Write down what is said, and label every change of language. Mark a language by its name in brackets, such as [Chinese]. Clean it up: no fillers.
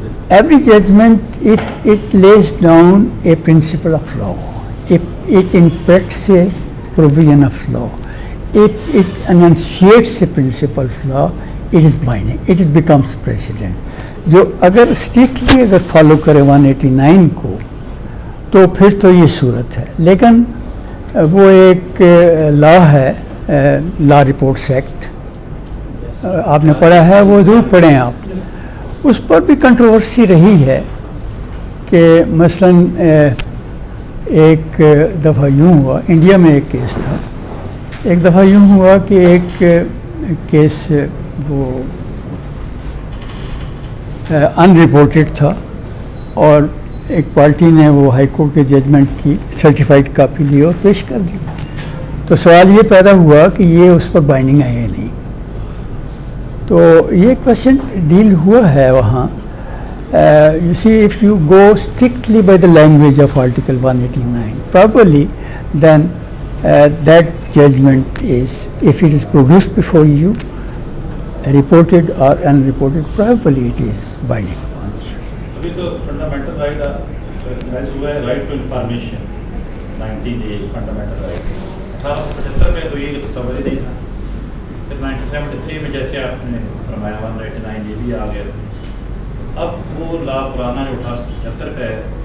[English] Every judgment, if it lays down a principle of law, if it interprets a provision of law, if it enunciates a principle of law, it is binding, it becomes precedent. [Urdu] جو اگر strictly اگر follow کرے 189 کو تو پھر تو یہ صورت ہے. لیکن وہ ایک لا ہے, لا رپورٹس ایکٹ, آپ نے پڑھا ہے, وہ ضرور پڑھیں آپ. اس پر بھی کنٹروورسی رہی ہے کہ مثلاً ایک دفعہ یوں ہوا, انڈیا میں ایک کیس تھا, ایک دفعہ یوں ہوا کہ ایک کیس وہ ان رپورٹڈ تھا اور ایک پارٹی نے وہ ہائی کورٹ کے ججمنٹ کی سرٹیفائڈ کاپی لی اور پیش کر دی. تو تو سوال یہ پیدا ہوا کہ یہ اس پر بائنڈنگ ہے یا نہیں. تو یہ کوشچن ڈیل ہوا ہے وہاں. [English] You see, if you go strictly by the language of Article 189, probably then that judgment is, if it is produced before you, reported or unreported, probably it is binding upon you. [Urdu] ابھی تو fundamental right as ہوا ہے right to information 19A fundamental right 1875 میں تو یہ تصور ہی نہیں تھا. پھر 1973 میں جیسے آپ نے فرمایا 189 یہ بھی آ گیا. اب وہ لا پرانا جو 1875 کا ہے